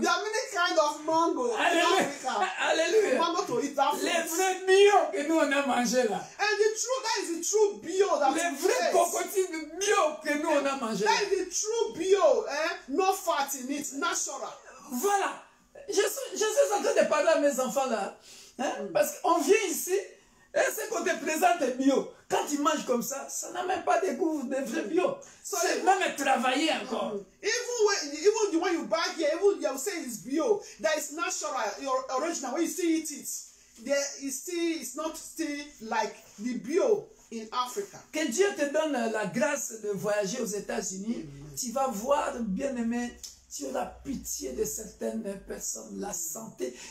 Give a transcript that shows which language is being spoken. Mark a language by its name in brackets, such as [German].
[English] There are many kinds of mango in Africa. [French] Alléluia. [English] Mango to eat that fruit. [French] Les vrais bio que nous on a mangé là. [English] And that is the true bio that [French] les vrais cocotiers bio que nous on a mangé. [English] That is the true bio, no fat in it, natural. [French] Voilà. Je suis en train de parler à mes enfants là. Hein? Parce qu'on vient ici. Et ce qu'on te présente est bio. Quand tu manges comme ça, ça n'a même pas de goût de vrai bio. C'est même travaillé encore. [English] Even the one you buy here, even you say it's bio, that is natural, your original. When you see it, it's not still like the bio in Africa. [French] Que Dieu te donne la grâce de voyager aux États-Unis. Tu vas voir, bien aimé, tu auras pitié de certaines personnes, la santé.